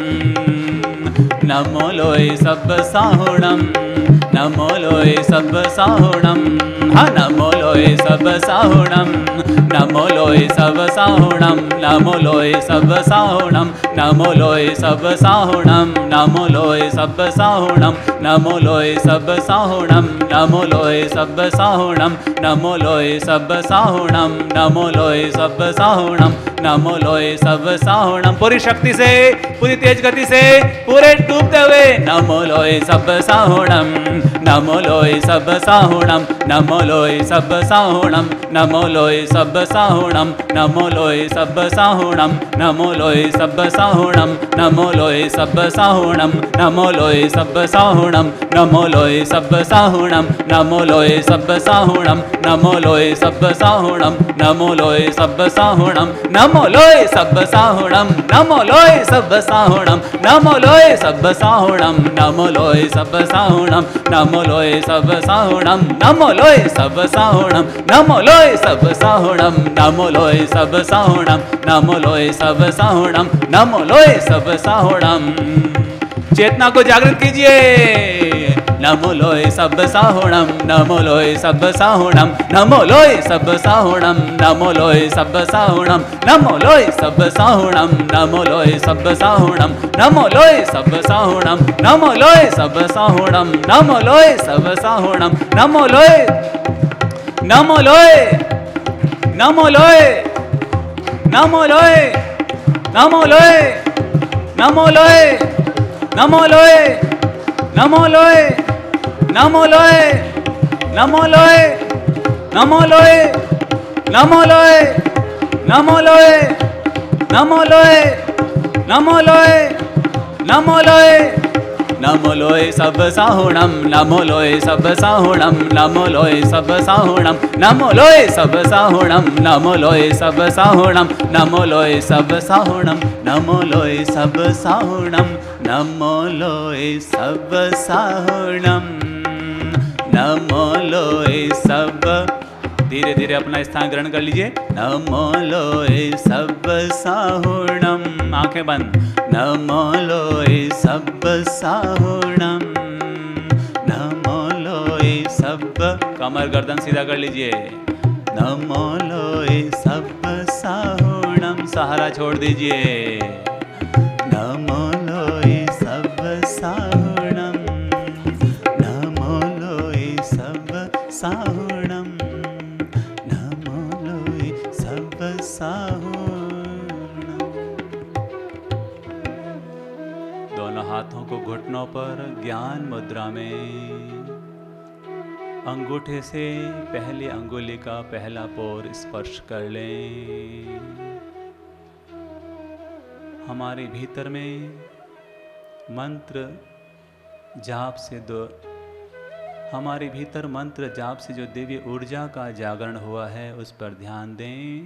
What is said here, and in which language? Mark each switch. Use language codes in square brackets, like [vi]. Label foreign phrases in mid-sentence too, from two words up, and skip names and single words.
[pra] नमो लोय सब साहुणम, नमो लोय सब साहुणम, हाँ नमो लोय सब साहुणम, नमो लोय सब साहुणम, नमो लोय सब साहुणम, नमो लोय सब साहुणम, नमो लोय सब साहुणम, नमो लोय सब साहुणम, नमो लोय सब साहुणम, नमो लोय सब साहुणम, नमो लोय सब साहुणम, नमो लोय सब साहुणम। [hi] पूरी शक्ति से, पूरी तेज गति से, पूरे डूबते हुए [pra] नमो लोय सब साहुणम, नमो लोय सब साहुणम, नमो लोय सब साहुणम, नमो लोय सब साहुणम, नमो लोय सब साहुणम, नमो लोय सब साहुणम, नमो लोय सब साहुणम, नमो लोय सब साहुणम, नमो लोय सब साहुणम, नमो लोय सब साहुणम, नमो लोय सब साहुणम, नमो लोय सब साहुणम, नमो नमो लोय सब्ब साहुणम नमो लोय सब्ब साहुणम नमो लोय सब्ब साहुणम नमो लोय सब्ब साहुणम नमो लोय सब्ब साहुणम नमो लोय सब्ब साहुणम नमो लोय सब्ब साहुणम नमो लोय सब्ब साहुणम नमो लोय सब्ब साहुणम नमो लोय सब्ब साहुणम। [hi] चेतना को जागृत कीजिए। [pra] नमो लोय सब्ब साहुणम नमो लोय सब्ब साहुणम नमो लोय सब्ब साहुणम नमो लोय सब्ब साहुणम नमो लोय सब्ब साहुणम नमो लोय सब्ब साहुणम नमो लोय सब्ब साहुणम नमो लोय सब्ब साहुणम नमो लोय सब्ब साहुणम नमो लोय नमो लोय नमो लोय नमो लोय नमो लोय नमो लोय नमो लोय नमो लोय नमो लोय नमो लोय नमो लोय नमो लोय नमो लोय नमो लोय नमो लोय नमो लोय नमो लोय सब्ब साहुणम नमो लोय सब्ब साहुणम नमो लोय सब्ब साहुणम नमो लोय सब्ब साहुणम नमो लोय सब्ब साहुणम नमो लोय सब्ब साहुणम नमो लोय सब्ब साहुणम नमो लोय सब्ब साहुणम नमो लोय सब्ब। [hi] धीरे धीरे अपना स्थान ग्रहण कर लीजिए। [pra] नमो लोय सब्ब साहुणम [hi] आंखें बंद। [pra] नमो लोय सब्ब साहुणम नमो लोय सब्ब। [hi] कमर गर्दन सीधा कर लीजिए। [pra] नमो लोय सब्ब साहुणम [hi] सहारा छोड़ दीजिए। [pra] नमो लोय सब्ब साहुणम नमो लोय सब्ब साहुणम नमो लोय सब्ब साहुणम। [hi] दोनों हाथों को घुटनों पर ज्ञान मुद्रा में अंगूठे से पहली अंगुली का पहला पोर स्पर्श कर लें। हमारे भीतर में मंत्र जाप से हमारे भीतर मंत्र जाप से जो दिव्य ऊर्जा का जागरण हुआ है उस पर ध्यान दें।